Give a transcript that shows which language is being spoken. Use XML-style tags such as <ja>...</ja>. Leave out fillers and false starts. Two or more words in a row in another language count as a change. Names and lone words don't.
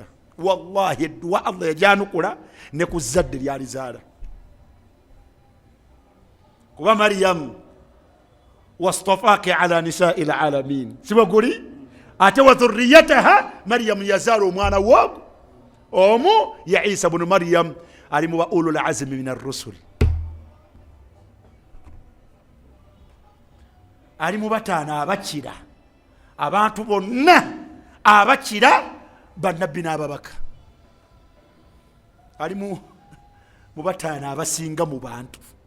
<lg>Wallahi edduwa Allah yajanukula ne ku zzadde lyalizaala. Kuba Maryam</lg> <ar>واصطفاك على نساء العالمين,</ar> <lg>sibaguli ate</lg> <ar>وذريتها,</ar> <lg>Maryam yazaala omwana wogo omu ya Isa ibn Maryam ali mu ba</lg> <ar>أولي العزم من الرسل,</ar> <lg>ali mu bataano abakira, abantu bonna abakira bannabbi n'ababaka. Ali mu bataano abasinga mu bantu.</lg>